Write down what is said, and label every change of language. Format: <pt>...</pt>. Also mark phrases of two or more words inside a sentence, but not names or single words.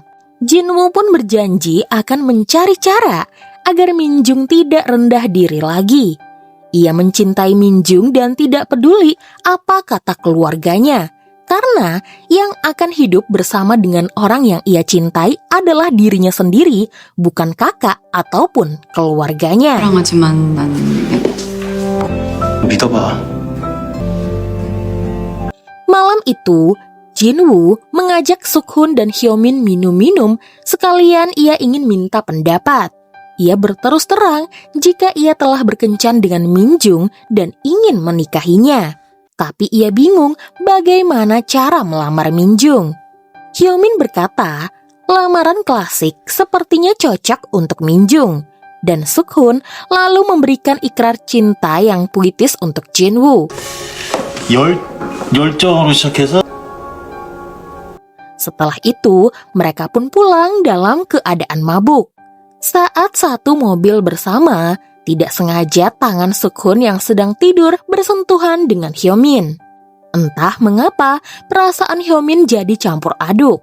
<id>Jin-woo pun berjanji akan mencari cara agar Min-jung tidak rendah diri lagi. Ia mencintai Min-jung dan tidak peduli apa kata keluarganya. Karena yang akan hidup bersama dengan orang yang ia cintai adalah dirinya sendiri, bukan kakak ataupun keluarganya.</id> <ko>사랑하지만 난 믿어봐.</ko> <id>Malam itu, Jin-woo mengajak Sukhun dan Hyomin minum-minum, sekalian ia ingin minta pendapat. Ia berterus terang jika ia telah berkencan dengan Min-jung dan ingin menikahinya. Tapi ia bingung bagaimana cara melamar Min-jung. Hyomin berkata, lamaran klasik sepertinya cocok untuk Min-jung. Dan Sukhun lalu memberikan ikrar cinta yang puitis untuk Jin-woo.</id> <ko>열정으로 시작해서</ko> <id>Setelah itu, mereka pun pulang dalam keadaan mabuk. Saat satu mobil bersama, tidak sengaja tangan Suk-hun yang sedang tidur bersentuhan dengan Hyo-min. Entah mengapa, perasaan Hyo-min jadi campur aduk.</id>